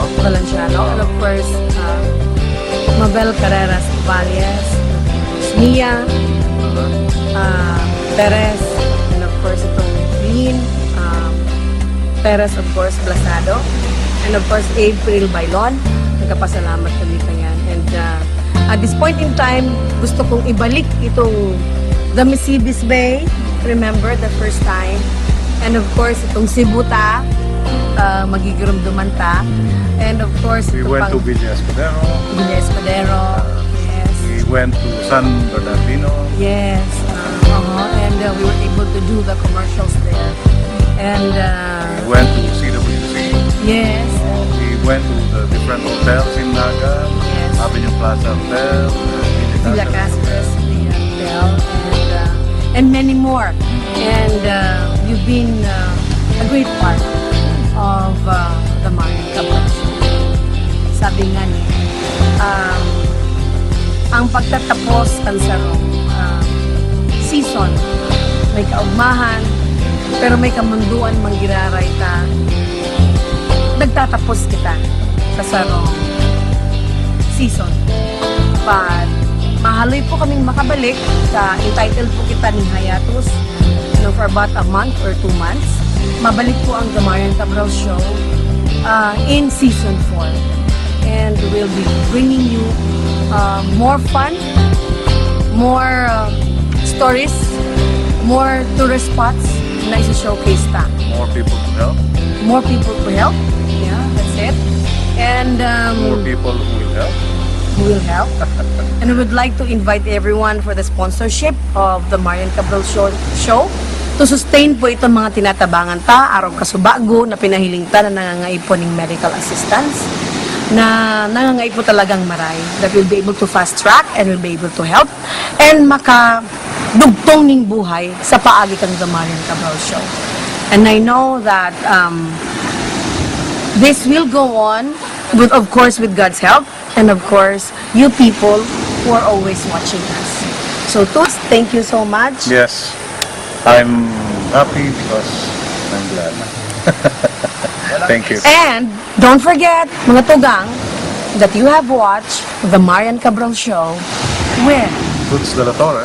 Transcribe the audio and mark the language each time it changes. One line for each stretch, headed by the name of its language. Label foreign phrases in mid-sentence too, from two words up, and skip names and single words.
English: And of course, Mabel Carreras Valles, Mia, Perez, and of course, itong Green, Perez, of course, Blasado, and of course, April Bailon.
Bikol: Nagkapasalamat kami kanyan.
English: And at this point in time,
Filipino: gusto kong ibalik itong the Misibis Bay.
English: Remember the first time? And of course,
Bikol: itong Sibuta, magigirumduman ta.
English: And of course, We
Filipino: ito
English: went
Filipino: pang
English: to Villa Escudero. Villa Escudero. Yes. We went to San Bernardino. Yes. And we were able to do the commercials there. And We went to CWC. yes. We went to the different hotels in Naga. Yes. Avenue Plaza Hotel. Villa Castres, Hotel. and many more. And you've been a great part of the Marian Cabral Show.
Filipino: Sabi nga niya,
Bikol: ang pagtatapos ng sarong season, may kaugmahan, pero may kamunduan manggiraray ta. Nagtatapos kita sa sarong season. But mahaloy po kaming makabalik sa entitled po kita ni Hayatus
English: for about a month or 2 months.
Bikol: Mabalik po ang The Marian Cabral Show
English: in season 4. And we'll be bringing you more fun, more stories, more tourist spots
Bikol: na isa-showcase ta.
English: More people to help. More people to help. Yeah, that's it. And More people who will help. who will help. And we would like to invite everyone for the sponsorship of the Marian Cabral Show to sustain
Bikol: po itong mga tinatabangan ta, araw kasubago na pinahiling ta na nangangaipon ng
English: medical assistance
Bikol: na nangangaipo talagang maray
English: that will be able to fast track and will be able to help and
Bikol: makadugtong ning buhay sa paagi kang
English: The Marian Cabral Show. And I know that this will go on, with, of course, with God's help, and of course, you people who are always watching us. So, Tus, thank you so much. Yes, I'm happy because I'm glad. Thank you. And don't forget,
Bikol: mga tugang,
English: that you have watched The Marian Cabral Show with. Goods de la Torre.